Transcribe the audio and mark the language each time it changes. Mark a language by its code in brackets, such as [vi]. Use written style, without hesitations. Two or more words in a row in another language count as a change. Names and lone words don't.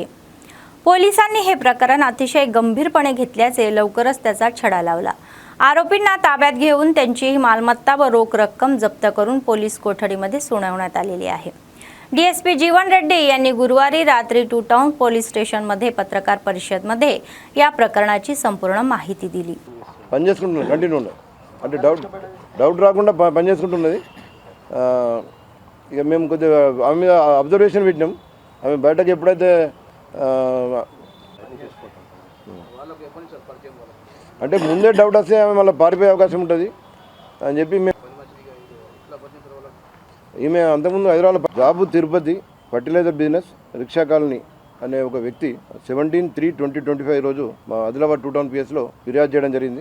[mr] पोलिसांनी हे प्रकरण अतिशय गंभीरपणे घेतल्याचे लवकरच त्याचा छडा लावला. आरोपींना ताब्यात घेऊन त्यांची मालमत्ता व रोख रक्कम जप्त करून पोलीस कोठडीमध्ये सोडवण्यात आलेली आहे. डीएसपी जीवन रेड्डी यांनी गुरुवारी रात्री 2 टाउन पोलीस स्टेशनमध्ये पत्रकार परिषदेमध्ये या प्रकरणाची संपूर्ण माहिती दिली. [te] పనిచేసుకుంటున్నది కంటిన్యూ అంటే డౌట్ రాకుండా పనిచేసుకుంటున్నది. ఇక మేము కొద్దిగా ఆమె మీద అబ్జర్వేషన్ పెట్టినాం. ఆమె బయటకు ఎప్పుడైతే అంటే ముందే డౌట్ వస్తే ఆమె మళ్ళీ పారిపోయే అవకాశం ఉంటుంది అని చెప్పి మేము ఈమె అంతకుముందు హైదరాబాద్ జాబు తిరుపతి [en] fertilizer business [te] రిక్షా కాలనీ అనే ఒక వ్యక్తి 17/3/2025 రోజు మా ఆదిలాబాద్ 2 టౌన్ పిఎస్లో ఫిర్యాదు చేయడం జరిగింది.